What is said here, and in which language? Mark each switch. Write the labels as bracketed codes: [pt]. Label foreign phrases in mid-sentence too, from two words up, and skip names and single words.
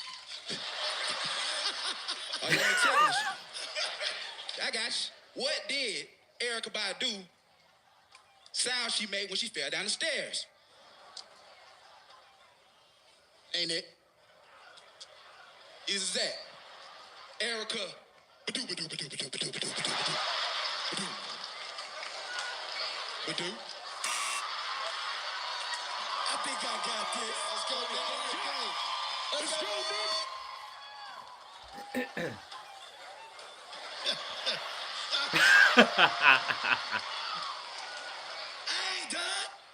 [en] Oh, you ain't ticklish? I got you. What did Erykah Badu sound she made when she fell down the stairs? Ain't it? Is that Erykah Badu, Badu, Badu, Badu, Badu, Badu, Badu, Badu, Badu, Badu? I think I got this. Let's go, let's go, bitch. I ain't done.